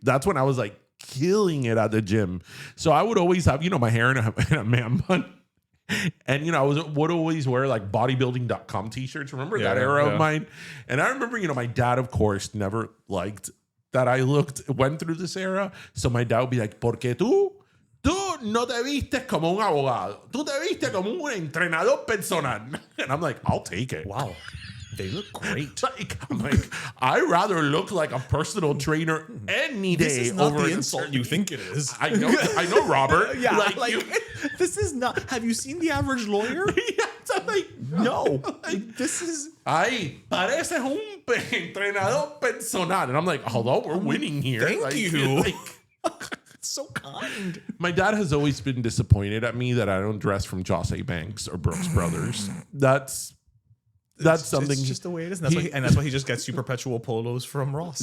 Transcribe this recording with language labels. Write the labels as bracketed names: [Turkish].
[English] That's when I was like killing it at the gym. So I would always have, my hair in a man bun. And, I would always wear like bodybuilding.com t-shirts. Remember that era of mine? And I remember, my dad, of course, never liked that I went through this era. So my dad would be like, [Spanish] porque tú no te vistes como un abogado. Tú te vistes como un entrenador personal. [English] And I'm like, I'll take it. Wow. They look great. I'm like, I'd rather look like a personal trainer any day. This is not over the insult you think it is. I know, Robert. Yeah, this is not. Have you seen The Average Lawyer? No. This is. [Spanish] Ay, pareces un entrenador personal. [English] And I'm like, although we're winning here. Thank you. So kind. My dad has always been disappointed at me that I don't dress from Josse Banks or Brooks Brothers. That's something. It's just the way it is. And that's why he just gets you perpetual polos from Ross.